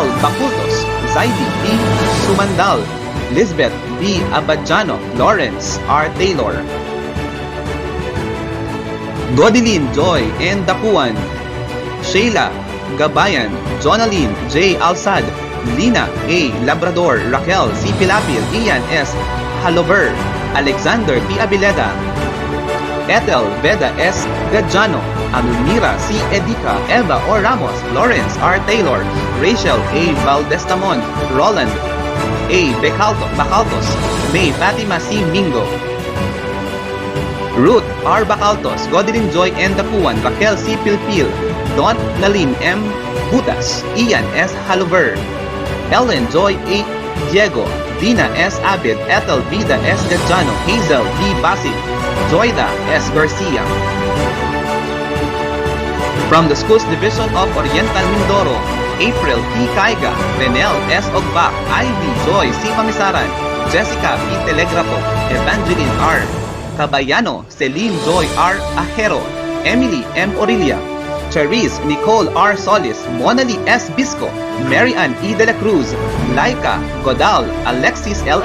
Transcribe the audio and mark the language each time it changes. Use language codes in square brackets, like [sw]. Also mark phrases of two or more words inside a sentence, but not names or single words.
[en] Bacultos, Zaidi E. Sumandal, Lisbeth B. Abadjano, Lawrence R. Taylor, Godilyn Joy N. Dapuan, Sheila Gabayan, Jonaline J. Alsad, Lina A. Labrador, Raquel C. Pilapil, Ian S. Halover, Alexander P. Abileda, Ethel Veda S. Gadjano, Almira C. Edica, Eva O. Ramos, Lawrence R. Taylor, Rachel A. Valdestamon, Roland A. Bacaltos, May Fatima C. Mingo, Ruth R. Bacaltos, Godilyn Joy N. Dapuan, Raquel C. Pilpil, Don Nalin M. Butas, Ian S. Halover, Ellen Joy A. Diego, Dina S. Abid, Ethel Vida S. Gadjano, Hazel B. Basit, Joyda S. Garcia. From the Schools Division of Oriental Mindoro, April T. Caiga, Renel S. Ogbak, Ivy Joy C. Pamisaran, Jessica P. Telegrafo, Evangeline R. Cabayano, Celine Joy R. Ajero, Emily M. Orilia, Charisse Nicole R. Solis, Monali S. Bisco, Mary Ann E. De La Cruz, Laika Godal, Alexis L.